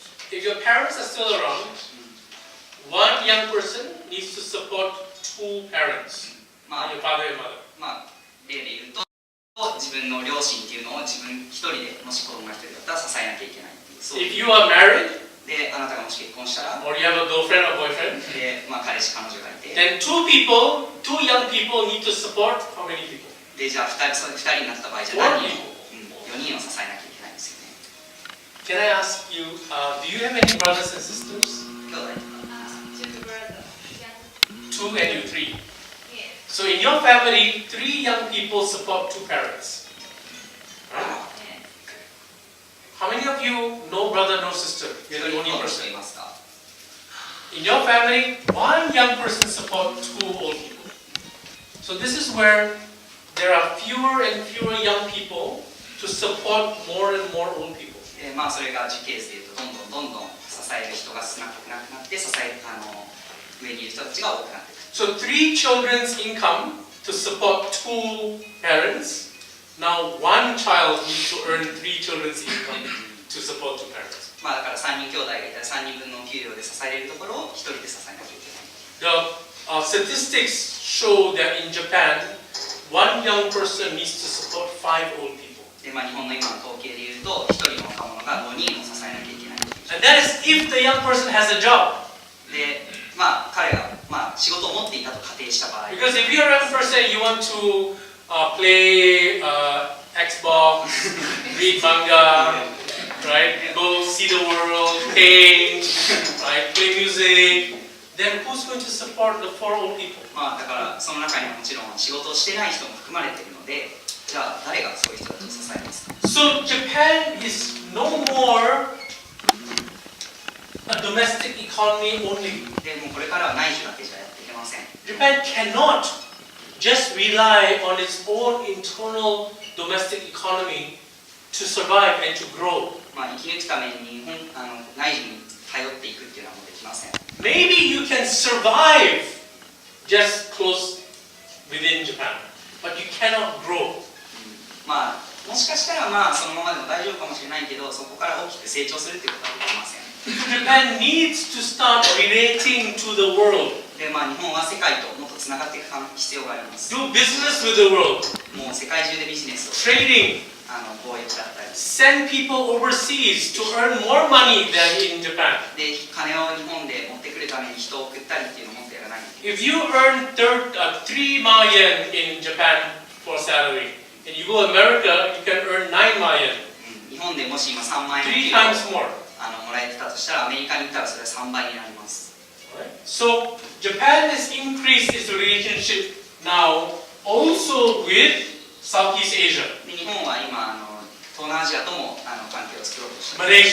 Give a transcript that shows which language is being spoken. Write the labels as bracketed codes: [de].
[en] If your parents are still around, one young person needs to support two parents, your father and mother. [ja] 例で言うと自分の両親っていうのを自分一人でもし子供が一人だったら支えなきゃいけないっていう。そう [en] If you are married [ja] であなたがもし結婚したら [en] or you have a girlfriend or boyfriend, [ja] で、彼氏彼女がいて [en] then two young people need to support how many people? [ja] でじゃあ2人になった場合じゃ何人 [en] people. [ja] 4人を支えなきゃいけないんですよね。 [en] Can I ask you, do you have any brothers and sisters? [ja] 兄弟とか [en] Two brothers. Two and you three. Yes. So in your family, three young people support two parents. Right? Yes. How many of you no brother, no sister? [ja] 一 [en] You're [ja] の [en] only [ja] 人 [en] person. [ja] いますか？ [en] In your family, one young person supports two old people. So this is where there are fewer and fewer young people to support more and more old people. [ja] でそれが時系図でいうとどんどん支える人が少なくなって上にいる人たちが多くなっていく。 [en] So 3 children's income to support 2 parents. Now 1 child needs to earn 3 children's income to support 2 parents. [ja] まあだから3人兄弟がいたら3人分の給料で支えれるところを1人で支えなきゃいけない。 [en] The statistics show that in Japan, 1 young person needs to support 5 old people. [ja] でまあ、日本の今の統計でいうと1人の若者が5人を支えなきゃいけない。 [en] And that is if the young person has a job. [ja] でまあ彼が、まあ、仕事を持っていたと仮定した場合。 [en] Because if you're a young person, you want to play Xbox, read manga, right? Go see the world, paint, right? Play music. Then who's going to support the 4 old people? [ja] まあだからその中にはもちろん仕事をしてない人も含まれているので、じゃあ誰がそういう人たちを支えますか。 [en] So Japan is no more a domestic economy only. [ja] でもうこれからは内需だけじゃやっていけません。 [en] Japan cannot just rely on its own internal domestic economy to survive and to grow. [ja] まあ生き抜くために内需に頼っていくっていうのはもうできません。 [en] Maybe you can survive just close within Japan, but you cannot grow. [ja] まあもしかしたらまあそのままでも大丈夫かもしれないけど、そこから大きく成長するっていうことはできません。 [en] Japan needs to start relating to the world. [ja] でまあ日本は世界ともっとつながっていく必要があります。 [en] Do business with the world. [ja] もう世界中でビジネスを [en] Trading. [ja] 貿易だったり。 [en] Send people overseas to earn more money than in Japan. [ja] で金を日本で持ってくるために人を送ったりっていうのをもっとやらないと。 [en] If you earn 3 million in Japan for salary, and you go to America, you can earn 9 million. [ja] 日本でもし今3万円 [en] 3 times more. [ja] もらえてたとしたらアメリカに行ったらそれは3倍になります。 [en] So Japan has increased its relationship now also with Southeast Asia. [ja] で日本は今東南アジアとも関係を作ろうとしています。